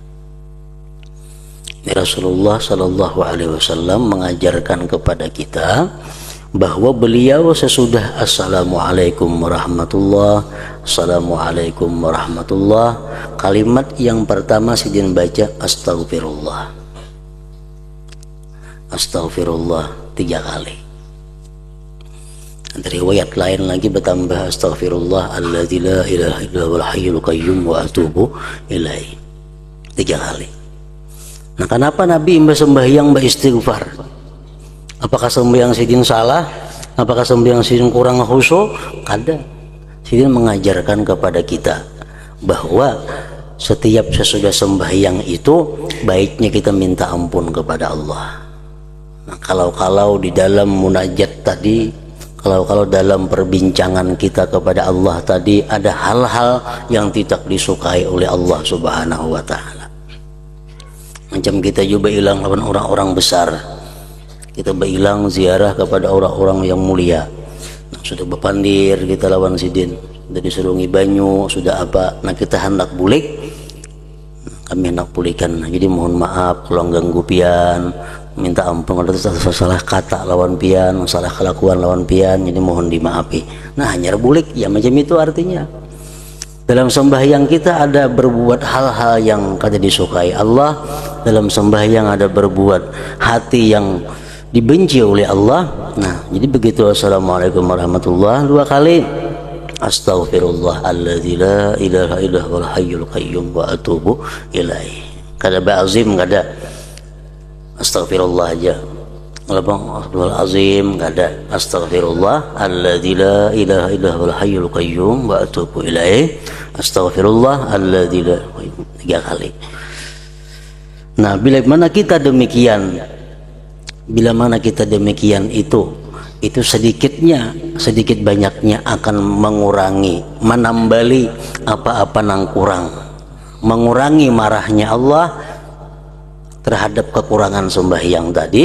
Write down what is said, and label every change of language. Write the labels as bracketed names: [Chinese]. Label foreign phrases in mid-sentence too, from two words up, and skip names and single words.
[Banjar] Rasulullah [Arabic] صلى الله عليه وسلم [Banjar] mengajarkan kepada kita bahwa beliau sesudah [Arabic] السلام عليكم ورحمة الله, السلام عليكم ورحمة الله, [Banjar] kalimat yang pertama sidin baca [Arabic] أستغفر الله، أستغفر الله [Banjar] 3 kali. Dari riwayat lain lagi bertambah [Arabic] أستغفر الله الذي لا إله إلا هو الحي القيوم وأتوب إليه [Banjar] 3 kali. Nah kenapa Nabi sembahyang beristighfar? Apakah sembahyang sidin salah? Apakah sembahyang sidin kurang khusyuk? Kada. Sidin mengajarkan kepada kita bahwa setiap sesudah sembahyang itu baiknya kita minta ampun kepada Allah. Nah, kalau di dalam munajat tadi, kalau dalam perbincangan kita kepada Allah tadi ada hal-hal yang tidak disukai oleh Allah [Arabic] سبحانه وتعالى. [Banjar] Macam kita juga hilang lawan orang-orang besar, kita berhilang ziarah kepada orang-orang yang mulia. Nah, sudah berpandir kita lawan sidin, sudah disuruh banyu, sudah apa, nah kita hendak bulik, kami hendak pulihkan. Jadi mohon maaf kalau ganggu pian, minta ampun kalau salah kata lawan pian, salah kelakuan lawan pian, jadi mohon dimaafi. Nah hanya bulik ya macam itu artinya. Dalam sembahyang kita ada berbuat hal-hal yang kada disukai Allah. Dalam sembahyang ada berbuat hati yang dibenci oleh Allah. Nah jadi begitu. [Arabic] السلام عليكم ورحمة الله [Banjar] 2 kali, [Arabic] أستغفر الله الذي لا إله إلا هو الحي القيوم وأتوب إليه. [Banjar] Kada ba'azim, kada Astaghfirullah aja. [Arabic] العظيم kada, أستغفر الله الذي لا إله إلا هو الحي القيوم وأتوب إليه. أستغفر الله الذي لا 3 kali. [Banjar] Nah bila mana kita demikian itu sedikit banyaknya akan mengurangi, menambali apa-apa nang kurang, mengurangi marahnya Allah terhadap kekurangan sembahyang tadi.